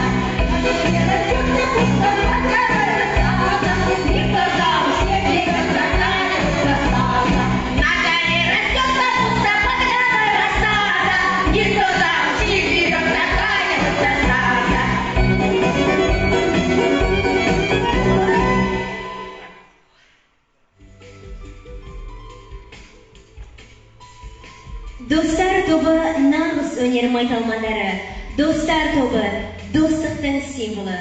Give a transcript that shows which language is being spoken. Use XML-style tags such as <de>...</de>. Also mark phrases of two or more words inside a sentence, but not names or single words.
<ru>На горе растет капуста, пока рассада. Никто замуж не берет, такая вот засада. На горе растет капуста, пока рассада. Никто замуж не берет, такая вот засада.</ru> <kk>Достар тобы нағыз өнер майталмандары. Достар тобы достықтың символы.</kk>